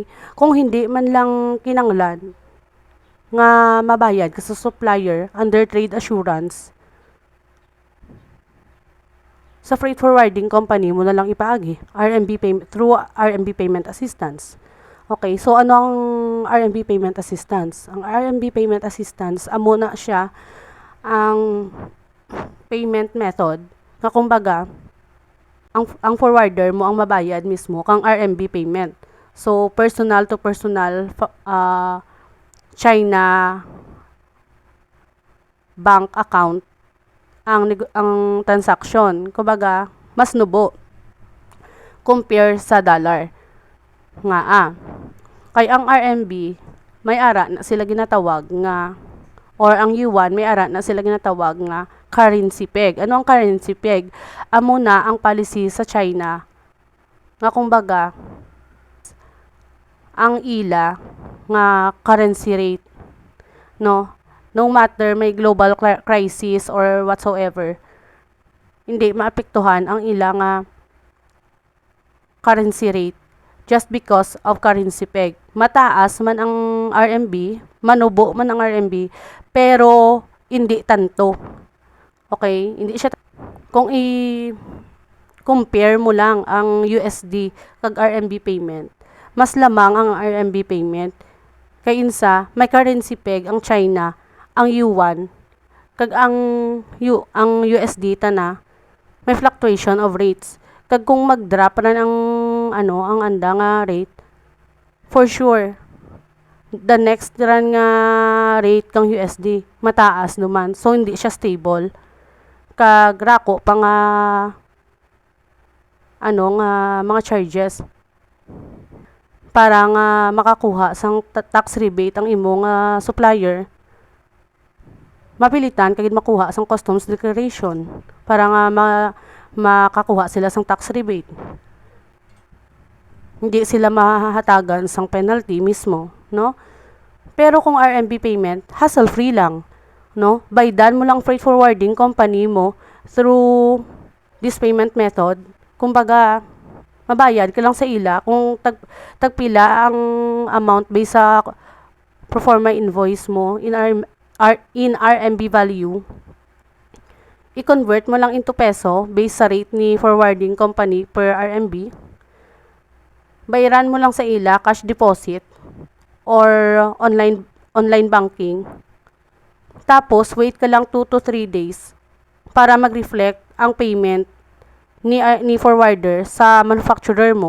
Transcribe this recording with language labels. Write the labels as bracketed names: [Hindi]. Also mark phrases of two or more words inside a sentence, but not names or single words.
[Hiligaynon] Kung hindi man lang kinanglan nga mabayad ka sa supplier under [English] trade assurance, [Hiligaynon] sa [English] freight forwarding company [Hiligaynon] mo na lang ipaagi through [English] RMB payment assistance. [Hiligaynon] Okay, so ano ang [English] RMB payment assistance? [Hiligaynon] Ang [English] RMB payment assistance, [Hiligaynon] amo na siya ang [English] payment method [Hiligaynon] na kumbaga ang forwarder mo ang mabayad mismo kang [English] RMB payment. So personal to personal China bank account ang transaction. [Hiligaynon] Kumbaga, mas nubo compare sa dollar. Nga kay ang RMB may ara na sila ginatawag nga, or ang yuan may ara na sila ginatawag nga [English] currency peg. [Hiligaynon] Ano ang [English] currency peg? [Hiligaynon] Amo na ang policy sa China nga kumbaga ang ila nga [English] currency rate, no matter [Hiligaynon] may [English] global crisis or whatsoever, [Hiligaynon] hindi maapektuhan ang ila nga [English] currency rate just because of currency peg. [Hiligaynon] Mataas man ang RMB, manubo man ang RMB, pero hindi tanto. Okay? Hindi siya kung i-compare mo lang ang USD kag [English] RMB payment, [Hiligaynon] mas lamang ang [English] RMB payment [Hiligaynon] kay insa may [English] currency peg [Hiligaynon] ang China, ang yuan kag ang USD na may [English] fluctuation of rates. [Hiligaynon] Kag kung mag-drop na ang ang anda nga rate, [English] for sure the next run [Hiligaynon] nga rate kang USD mataas naman, so hindi siya stable. Kag rako pa nga mga charges para nga makakuha sang [English] tax rebate [Hiligaynon] ang imo nga supplier, mapilitan kagid makuha sang [English] customs declaration [Hiligaynon] para nga makakuha sila sang [English] tax rebate. [Hiligaynon] Hindi sila mahahatagan sang penalty mismo, no? Pero kung [English] RMB payment, [Hiligaynon] hassle-free lang, no? Baydan mo lang [English] freight forwarding company mo through this payment method. [Hiligaynon] Kumbaga, mabayad ka lang sa ila kung tagpila ang amount based sa [English] proforma invoice [Hiligaynon] mo [English] in RMB value. [Hiligaynon] I-convert mo lang [English] into peso [Hiligaynon] based sa rate ni [English] forwarding company per RMB. [Hiligaynon] Bayaran mo lang sa ila [English] cash deposit or online banking. [Hiligaynon] Tapos wait ka lang [English] 2 to 3 days [Hiligaynon] para mag-reflect ang payment ni forwarder sa manufacturer mo.